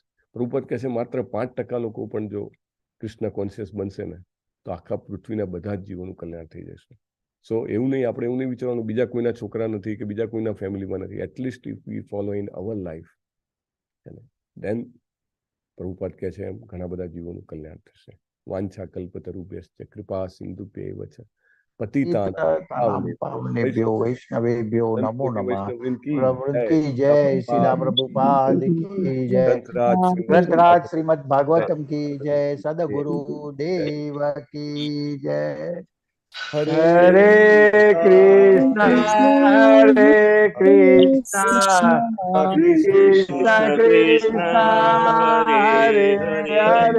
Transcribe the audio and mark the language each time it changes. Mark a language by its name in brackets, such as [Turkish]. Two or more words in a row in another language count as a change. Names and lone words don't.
[Gujarati] પ્રભુપાદ કહે છે માત્ર 5% લોકો પણ જો કૃષ્ણ કોન્શિયસ બનશે ને તો આખા પૃથ્વીના બધા જ જીવોનું કલ્યાણ થઈ જશે. સો એવું નહીં, આપણે એવું નહીં વિચારવાનું બીજા કોઈના છોકરા નથી કે બીજા કોઈના ફેમિલીમાં નથી. [English] at least if we follow in our life, then [Gujarati] પ્રભુપાદ કહે છે એમ ઘણા બધા જીવોનું કલ્યાણ થશે. [Sanskrit] वाञ्छा कल्पतरुभ्यश्च कृपा सिन्धुभ्यैव च पतितानां पावनेभ्यो वैष्णवेभ्यो नमो नमः. [Hindi] प्रभु की जय, शीला प्रभुपाद की जय, ग्रंथराज श्रीमद भागवतम की जय, सदगुरु देव की जय. [Sanskrit] हरे कृष्ण हरे कृष्ण कृष्ण कृष्ण हरे हरे